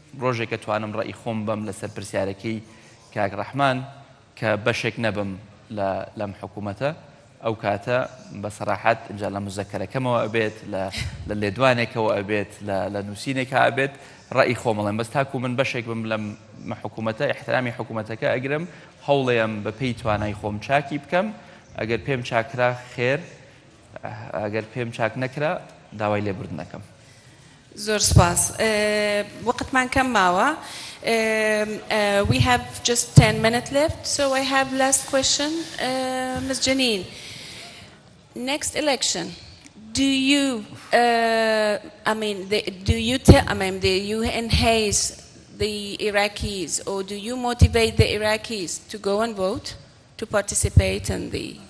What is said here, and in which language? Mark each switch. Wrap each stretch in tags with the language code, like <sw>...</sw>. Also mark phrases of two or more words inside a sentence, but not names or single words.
<ckb>کە توانم ڕێی خۆم بەم لەسەر پرسیارەکەی کاک ڕەحمان کە بەشێک نەبم لەم حکوومەتە ئەو کاتە بە سەراحەت ئینجا لە مزەکەرەکەمەوە ئەبێت لە لێدوانێکەوە ئەبێت لە نووسینێکە ئەبێت ڕێی خۆمەڵێم بەس تاکو من بەشێک بم لەم حکوومەتە احترامی حکوومەتەکە ئەگرم هەوڵێم بە پێی توانای خۆم چاکی بکەم ئەگەر پێم چاکرا خێر ئەگەر پێم چاک نەکرا داوای لێبوردنەکەم زۆر سپاس وەقتمان کەم ماوە</ckb> <en>we have just 10 minutes left so I have last question Ms. Jeanine next election do you do you enhance the Iraqis or do you motivate the Iraqis to go and vote to participate in the</en>